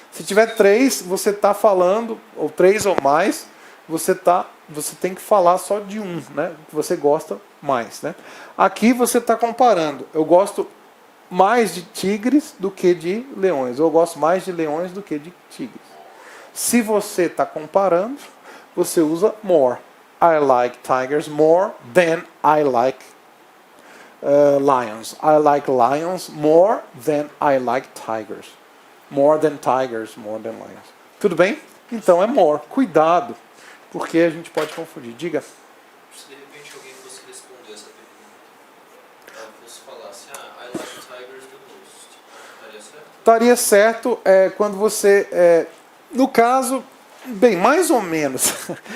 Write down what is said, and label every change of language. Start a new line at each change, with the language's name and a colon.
Portuguese: Se tiver 3, você está falando, ou 3 ou mais, você tem que falar só de um, né? Que você gosta mais, né? Aqui você está comparando. Eu gosto mais de tigres do que de leões. Eu gosto mais de leões do que de tigres. Se você está comparando, você usa more.
English: I like tigers more than I like lions. I like lions more than I like tigers. More than tigers, more than lions.
Portuguese: Tudo bem? Então é more. Cuidado, porque a gente pode confundir. Diga. Se de repente alguém fosse responder essa pergunta, ela fosse falar assim,
English: I like tigers the most,
Portuguese: estaria certo? Estaria certo quando você... no caso, bem, mais ou menos.